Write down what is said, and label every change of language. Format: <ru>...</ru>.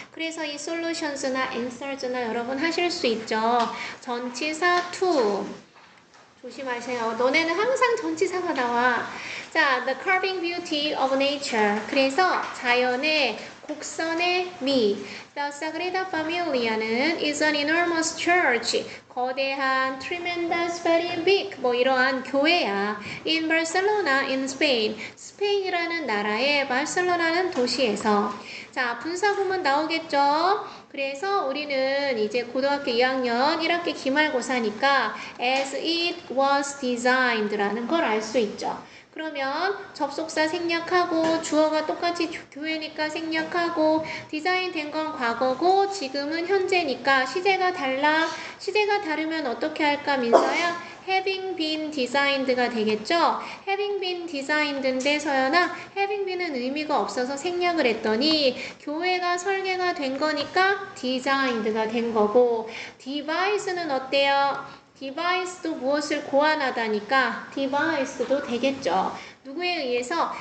<ko>그래서 이 solutions나 answers나 여러분 하실 수 있죠. 전치사 to. 조심하세요. 너네는 항상 전치사가 나와.</ko> <en>자, the curving beauty of nature.</en> <ko>그래서 자연의 곡선의 미.</ko> <en>The Sagrada Familia는 is an enormous church. 거대한, tremendous, very big.</en> <ko>뭐 이러한 교회야.</ko> <en>In Barcelona, in Spain.</en> <ko>스페인이라는 나라의 바르셀로나는 도시에서. 자, 분사구문 나오겠죠? 그래서 우리는 이제 고등학교 2학년 1학기 기말고사니까</ko> <en>as it was designed</en> <ko>라는 걸 알 수 있죠. 그러면 접속사 생략하고 주어가 똑같이 교회니까 생략하고 디자인된 건 과거고 지금은 현재니까 시제가 달라. 시제가 다르면 어떻게 할까 민서야?</ko> <en>having been designed가 되겠죠? having been designed</en> <ko>인데 서연아 having been은 의미가 없어서 생략을 했더니 교회가 설계가 된 거니까 designed가 된 거고 device는 어때요? device도 무엇을 고안하다니까 device도 되겠죠. 누구에 의해서?</ko>